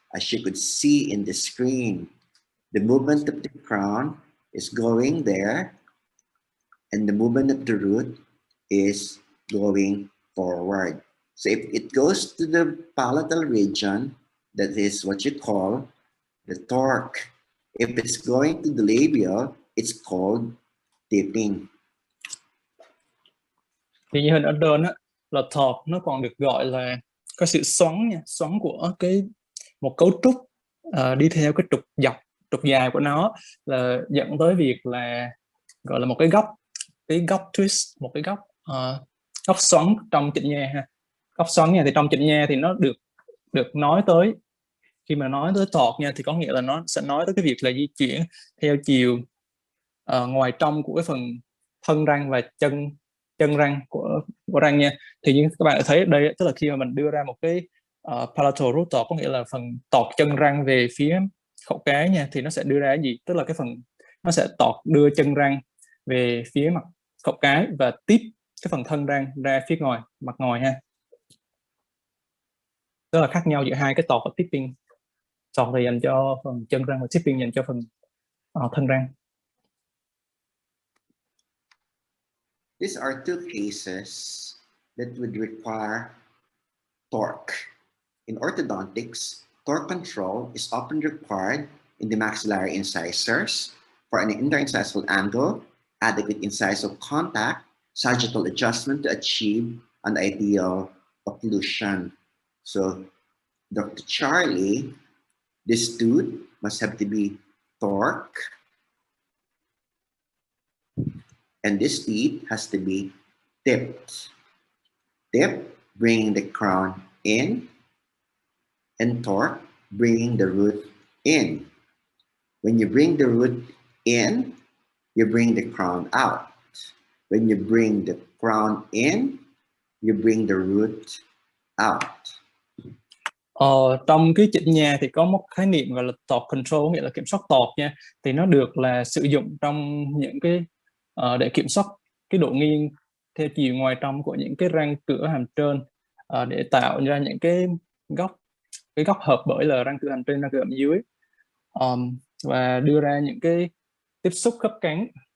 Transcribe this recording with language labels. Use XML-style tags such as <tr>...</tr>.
<en>As you could see in the screen, the movement of the crown is going there, and the movement of the root is going forward. So if it goes to the palatal region, that is what you call the torque. If it's going to the labial, it's called tipping.</en> <vi>Thì như hình ở trên là torque nó còn được gọi là có sự xoắn nha, xoắn của một cấu trúc đi theo cái trục dài của nó, là dẫn tới việc là gọi là một cái góc twist, một cái góc xoắn trong chỉnh nha ha. Góc xoắn nha, thì trong chỉnh nha thì nó được nói tới, khi mà nói tới torque nha thì có nghĩa là nó sẽ nói tới cái việc là di chuyển theo chiều ngoài trong của cái phần thân răng và chân răng của răng nha. Thì như các bạn đã thấy ở đây, tức là khi mà mình đưa ra một cái palatal root torque, có nghĩa là phần tọt chân răng về phía khẩu cái nha, thì nó sẽ đưa ra cái gì, tức là cái phần nó sẽ đưa chân răng về phía mặt khẩu cái và tiếp cái phần thân răng ra phía ngoài, mặt ngoài ha. Đó là khác nhau giữa hai cái torque và tipping. Torque thì dành cho phần chân răng và tipping dành cho phần thân răng.</vi> <en>These are two cases that would require torque. In orthodontics, torque control is often required in the maxillary incisors for an interincisal angle, adequate incisal contact, sagittal adjustment to achieve an ideal occlusion. So, Dr. Charlie, this tooth must have to be torque, and this teeth has to be tipped. Tip, bringing the crown in, and torque, bringing the root in. When you bring the root in, you bring the crown out. When you bring the crown in, you bring the root out.</en> <vi>Trong cái chỉnh nha thì có một khái niệm gọi là torque control, nghĩa là kiểm soát torque nha. Thì nó được là sử dụng trong những cái để kiểm soát cái độ nghiêng theo chiều ngoài trong của những cái răng cửa hàm trên, để tạo ra những cái góc hợp bởi là răng cửa hàm trên, răng cửa hàm dưới, và đưa ra những cái tiếp xúc khớp cắn.</vi>